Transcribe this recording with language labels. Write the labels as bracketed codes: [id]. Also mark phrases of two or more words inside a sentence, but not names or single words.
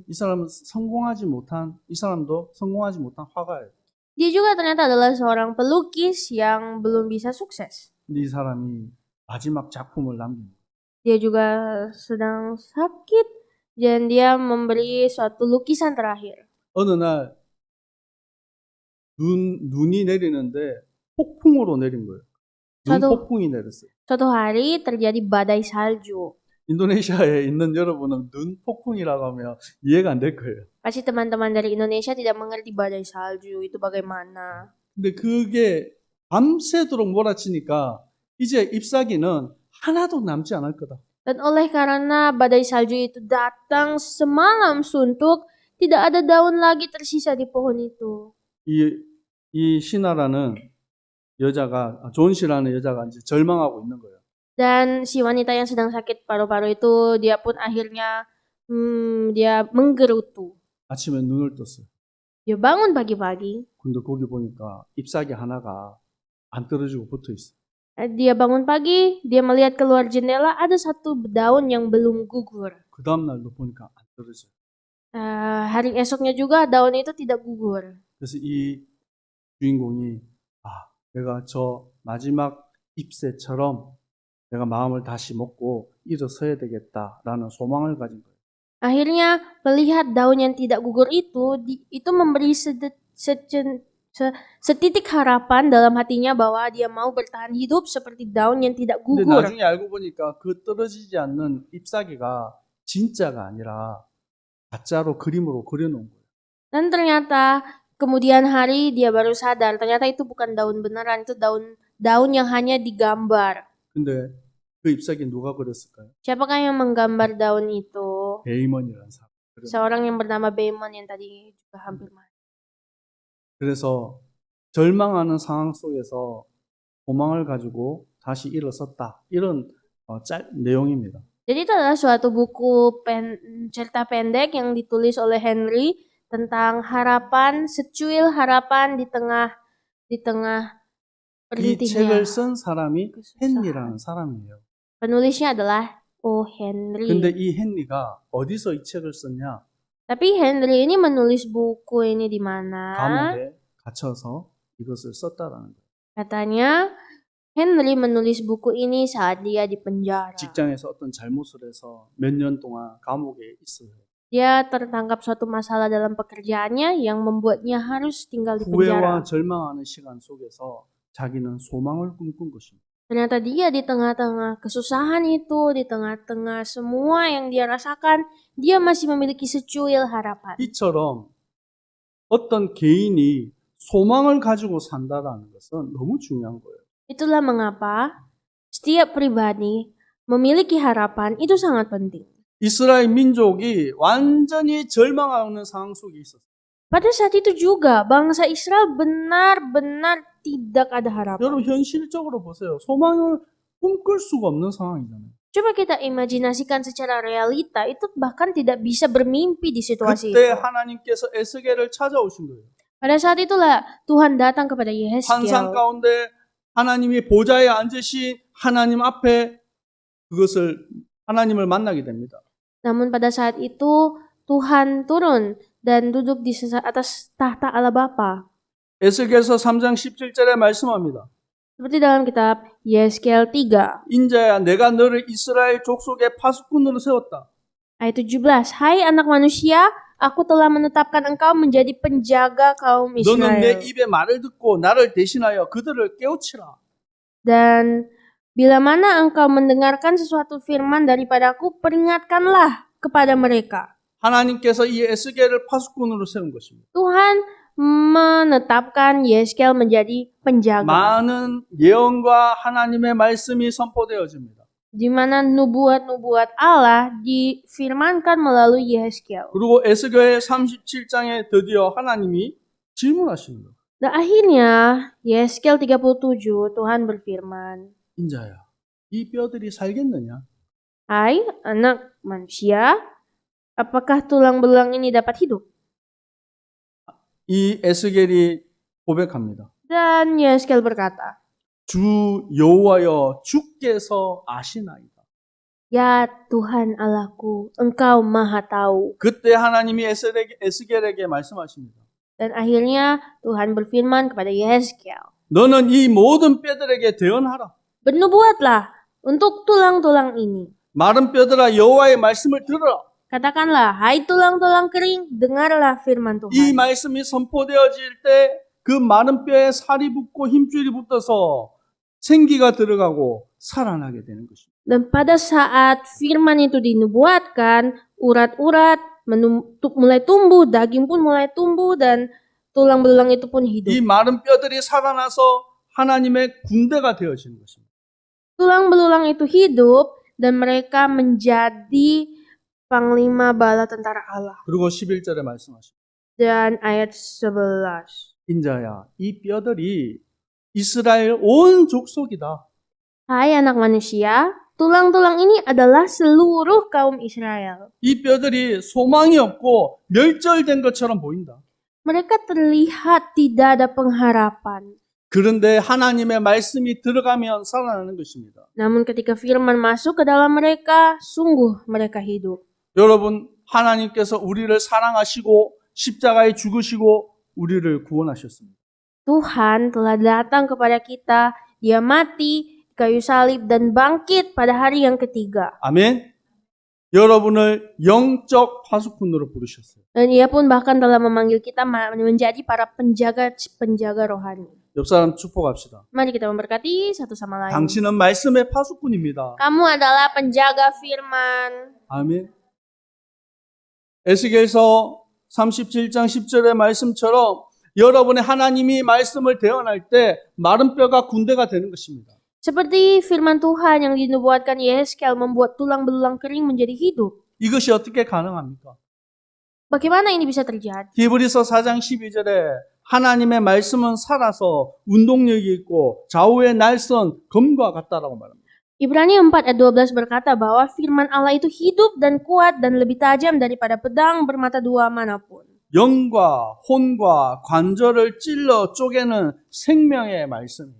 [ko] 이 사람도 성공하지 못한 화가예요. [id] Dia juga ternyata adalah seorang pelukis yang belum bisa sukses. [ko] 근데 이 사람이 마지막 작품을 남깁니다. [id] Dia juga sedang sakit dan dia memberi suatu lukisan terakhir. [ko] 어느 날 눈이 내리는데 폭풍으로 내린 거예요. 저도- 눈폭풍이 내렸어요. [id] Suatu hari terjadi badai salju. [ko] 인도네시아에 있는 여러분은 눈폭풍이라고 하면 이해가 안 될 거예요. [id] Pasti teman-teman dari Indonesia tidak mengerti badai salju itu bagaimana. [ko] 근데 그게 밤새도록 몰아치니까 이제 잎사귀는 하나도 남지 않을 거다. [id] Dan oleh karena badai salju itu datang semalam suntuk, tidak ada daun lagi tersisa di pohon itu. [ko] 이 시나라는 여자가 존 씨라는 여자가 이제 절망하고 있는 거예요. [id] Dan si wanita yang sedang sakit paru-paru itu, dia pun akhirnya dia menggerutu. [ko] 아침에 눈을 떴어요. [id] Dia bangun pagi-pagi, [ko] 근데 거기 보니까 잎사귀 하나가 안 떨어지고 붙어 있어. [id] dia bangun pagi, dia melihat keluar jendela ada satu daun yang belum gugur. [ko] 그 다음 날도 보니까 안 떨어져요. [id] Hari esoknya juga daun itu tidak gugur. [ko] 그래서 이 주인공이 내가 저 마지막 잎새처럼 내가 마음을 다시 먹고 일어서야 되겠다라는 소망을 가진 거예요. [id] Akhirnya melihat daun yang tidak gugur itu memberi setitik harapan dalam hatinya bahwa dia mau bertahan hidup seperti daun yang tidak [ko] 근데 [id] gugur. [ko] 나중에 알고 보니까 그 떨어지지 않는 잎사귀가 진짜가 아니라 가짜로 그림으로 그려놓은 거예요. [id] Dan ternyata kemudian hari dia baru sadar ternyata itu bukan daun beneran, itu daun yang hanya digambar. [ko] 근데 그 잎사귀 누가 그렸을까요? [id] Siapakah yang menggambar daun itu? [ko] 베이먼이라는 사람. [id] Seorang yang bernama Bayman yang tadi juga hampir mati. [ko] 그래서 절망하는 상황 속에서 소망을 가지고 다시 일어섰다. 이런 내용입니다. [id] Jadi itu adalah suatu buku cerita pendek yang ditulis oleh Henry tentang harapan, secuil harapan di tengah [ko] 이 [id] berhentinya. [ko] 책을 쓴 사람이 [id] kesusahan. [ko] 헨리라는 사람이에요. [id] Penulisnya adalah Henry. [ko] 근데 이 헨리가 어디서 이 책을 썼냐? [id] Tapi Henry ini menulis buku ini di mana? [ko] 감옥에 갇혀서 이것을 썼다라는 거예요. [id] Katanya Henry menulis buku ini saat dia di penjara. [ko] 직장에서 어떤 잘못을 해서 몇 년 동안 감옥에 있어요. [id] Dia tertangkap suatu masalah dalam pekerjaannya yang membuatnya harus tinggal di penjara. [ko] 후회와 절망하는 시간 속에서 자기는 소망을 꿈꾼 것입니다. [id] Ternyata dia di tengah-tengah kesusahan itu, di tengah-tengah semua yang dia rasakan, dia masih memiliki secuil harapan. [ko] 이처럼 어떤 개인이 소망을 가지고 산다라는 것은 너무 중요한 거예요. [id] Itulah mengapa setiap pribadi memiliki harapan itu sangat penting. [ko] 이스라엘 민족이 완전히 절망하는 상황 속에 있었어요. [id] Pada saat itu juga bangsa Israel benar-benar tidak ada harapan. [ko] 여러분 현실적으로 보세요. 소망을 꿈꿀 수가 없는 상황이잖아요. [id] Coba kita imajinasikan secara realita, itu bahkan tidak bisa bermimpi di situasi [ko] 그때 [id] itu. [ko] 하나님께서 에스겔을 찾아오신 거예요. [id] Pada saat itulah Tuhan datang kepada [ko] 환상 [id] Yehezkiel. [ko] 가운데 하나님이 보좌에 앉으신 하나님 앞에 하나님을 만나게 됩니다. [id] Namun pada saat itu Tuhan turun dan duduk di atas tahta Allah Bapa. [ko] 에스겔서 3장 17절에 말씀합니다. [id] Seperti dalam kitab Yehezkiel 3 [ko] 인자야 내가 너를 이스라엘 족속의 파수꾼으로 세웠다. [id] ayat 17. Hai anak manusia, aku telah menetapkan engkau menjadi penjaga kaum [ko] 너는 내 [id] Israel. [ko] 입의 말을 듣고 나를 대신하여 그들을 깨우치라. [id] Dan bila mana engkau mendengarkan sesuatu firman daripadaku, peringatkanlah kepada mereka. [ko] 하나님께서 이 에스겔을 파수꾼으로 세운 것입니다. [id] Tuhan menetapkan Yeskel menjadi penjaga, [ko] 많은 예언과 하나님의 말씀이 선포되어집니다. [id] di mana nubuat-nubuat Allah difirmankan melalui Yeskel. [ko] 그리고 에스겔 37장에 드디어 하나님이 질문하십니다. [id] Dan akhirnya Yeskel 37 Tuhan berfirman, [ko] 인자야, 이 뼈들이 살겠느냐? [id] Hai anak manusia, apakah tulang belulang ini dapat hidup? [ko] 이 에스겔이 고백합니다. [id] Dan Yeskel berkata, [ko] 주 여호와여 주께서 아시나이다. [id] Ya Tuhan Allahku, Engkau maha tahu. [ko] 그때 하나님이 에스겔에게 말씀하십니다. [id] Dan akhirnya Tuhan berfirman kepada Yeskel, [ko] 너는 이 모든 뼈들에게 대언하라. [id] bernubuatlah untuk tulang-tulang ini. [ko] 마른 뼈들아 여호와의 말씀을 들으라. [id] Katakanlah, hai tulang-tulang kering, dengarlah firman [ko] 이 [id] Tuhan. [ko] 말씀이 선포되어질 때 그 마른 뼈에 살이 붙고 힘줄이 붙어서 생기가 들어가고 살아나게 되는 것입니다. [id] Dan pada saat firman itu dinubuatkan, urat-urat mulai tumbuh, daging pun mulai tumbuh, dan tulang belulang itu pun hidup. [ko] 이 마른 뼈들이 살아나서 하나님의 군대가 되어지는 것입니다. [id] Tulang belulang itu hidup, dan mereka menjadi panglima bala tentara Allah. [ko] 그리고 11절에 말씀하십니다. [id] Dan ayat 11. [ko] 인자야, 이 뼈들이 이스라엘 온 족속이다. [id] Hai anak manusia, tulang-tulang ini adalah seluruh kaum Israel. [ko] 이 뼈들이 소망이 없고 멸절된 것처럼 보인다. [id] Mereka terlihat tidak ada pengharapan. [ko] 그런데 하나님의 말씀이 들어가면 살아나는 것입니다. [id] Namun ketika firman masuk ke dalam mereka, sungguh mereka hidup. [ko] 여러분, 하나님께서 우리를 사랑하시고 십자가에 죽으시고 우리를 구원하셨습니다. [id] Tuhan telah datang kepada kita, Dia mati di kayu salib dan bangkit pada hari yang ketiga. [ko] 아멘. 여러분을 영적 파수꾼으로 부르셨어요. [id] Dan Ia pun bahkan telah memanggil kita menjadi para penjaga rohani. [ko] 옆 사람 축복합시다. [id] Mari kita memberkati satu sama lain. [ko] 당신은 말씀의 파수꾼입니다. [id] Kamu adalah penjaga firman. [ko] 아멘. 에스겔서 37장 10절의 말씀처럼 여러분의 하나님이 말씀을 대언할 때 마른 뼈가 군대가 되는 것입니다. [id] Seperti firman Tuhan yang dinubuatkan Yeskel membuat tulang belulang kering menjadi hidup. [ko] 이것이 어떻게 가능합니까? [id] Bagaimana ini bisa terjadi? [ko] 히브리서 4장 12절에 하나님의 말씀은 살아서 운동력이 있고 좌우의 날선 검과 같다라고 말합니다. [id] Ibrani 4 ayat 12 berkata bahwa firman Allah itu hidup dan kuat dan lebih tajam daripada pedang bermata dua manapun. [ko] 영과 혼과 관절을 찔러 쪼개는 생명의 말씀입니다.